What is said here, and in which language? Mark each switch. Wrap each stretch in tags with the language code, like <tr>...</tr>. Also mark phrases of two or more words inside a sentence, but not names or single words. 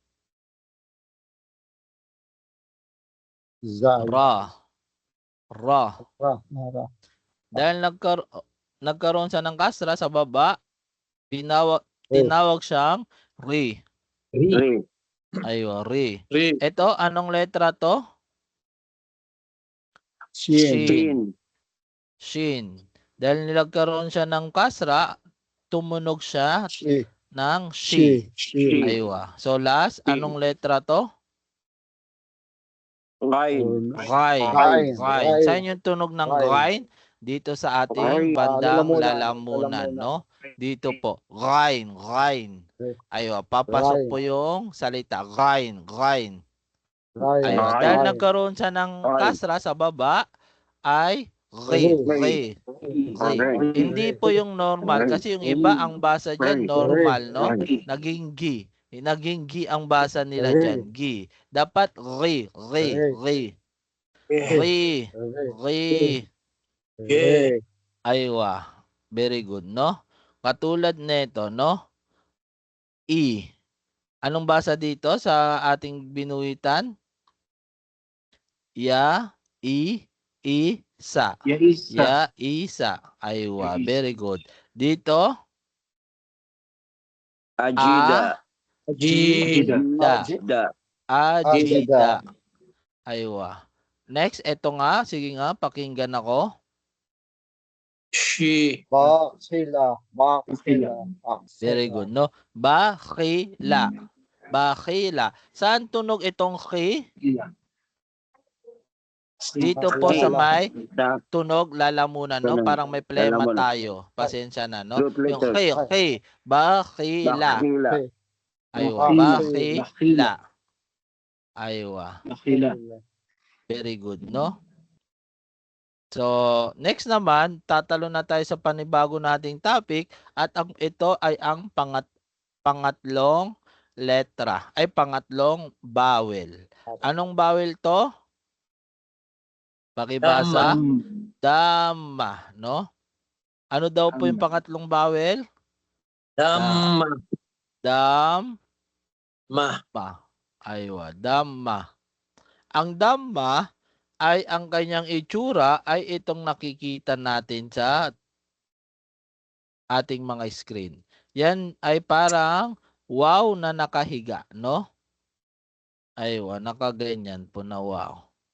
<ar>Zal. Ra. Ra. Ra. Ra.</ar> <tl>Dahil nagkaroon siya ng kasra sa baba, tinawag siyang Ri.</tl> <ar>Ri. Aywa, Ri. Ri.</ar> <tl>Ito, anong letra to?</tl> <ar>Shin. Shin. Shin.</ar> <tl>Dahil nagkaroon siya ng kasra, tumunog siya</tl> <ar>Shi.</ar> <tl>ng Shi.</tl> <ar>Shi.</ar> <en>Aywa. So last,</en> <ar>Shi.</ar> <tl>anong letra to?</tl> <ar>Rain. Ghain. Ghain. Ghain.</ar> <tl>Saan yung tunog ng</tl> <ar>Ghain.</ar> <tl>ghain? Dito sa ating</tl> <ar>Ghain.</ar> <tl>bandang Lalamunan. lalamunan, no? Dito po. Ghain. Ghain. Aywa. Papasok</tl> <ar>Ghain.</ar> <tl>po yung salita.</tl> <ar>Ghain. Ghain. Ghain. Aywa. Ghain.</ar> <tl>Dahil nagkaroon siya ng</tl> <ar>Ghain.</ar> <tl>kasra sa baba, ay Ri. Ri. Ri. Hindi po yung normal. Kasi yung iba, ang basa dyan, normal, no? Naging gi. Naging gi ang basa nila dyan.</tl> <ar>Gi. Dapat ri. Ri. Ri. Ri. Ri. Re.</ar> <tl>Aywa.</tl> <en>Very good,</en> <tl>no? Katulad nito, no?</tl> <ar>I.</ar> <tl>Anong basa dito sa ating binuhitan? Ya, isa. Ya, isa.</tl> <en>Aywa. Very good.</en> <tl>Dito,</tl> <ar>Ajida. Ajida. Ajida. Ajida. Aywa.</ar> <tl>Next, eto nga. Sige nga, pakinggan ako.</tl> <ar>Shi. Bakila. Bakila.</ar> <en>Very good,</en> <ar>no? Bakila. Bakila.</ar> <tl>Saan tunog itong ki? Dito po sa may tunog lalamunan, no? Parang may plema Lalamunan. tayo. Pasensya na, no? Root Yung letter.</tl> <ar>ki. Bakila. Bakila. Aywa. Bakila. Aywa.</ar> <en>Very good, no?</en> <tl>So, next naman, tatalo na tayo sa panibago nating topic at ito ay ang pangatlong letra, ay pangatlong vowel. Anong vowel to? Pakibasa. Dama, no? Ano daw po yung pangatlong vowel?</tl> <ar>Dhamma. Dhamma. Aywa, Dhamma.</ar> <tl>Ang Dhamma ay ang kanyang itsura ay itong nakikita natin sa ating mga screen. Yan ay parang wow na nakahiga, no? Aywa, nakaganyan po na wow.</tl>